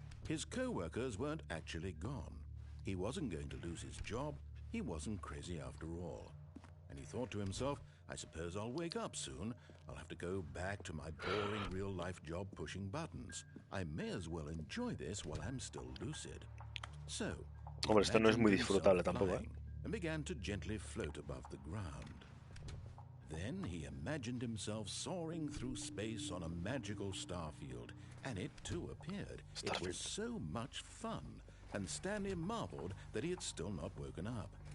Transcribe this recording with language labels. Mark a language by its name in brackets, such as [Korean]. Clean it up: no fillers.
[English] His co-workers weren't actually gone. He wasn't going to lose his job. He wasn't crazy after all. And he thought to himself, I suppose I'll wake up soon. I'll have to go back to my boring real-life job pushing buttons. I may as well enjoy this while I'm still lucid. So, [Spanish] Hombre, esto no es muy disfrutable tampoco, ¿eh? [English] And began to gently float above the ground. Then he imagined himself soaring through space on a magical starfield, and it too appeared. It was so much fun, and Stanley marveled that he had still not woken up.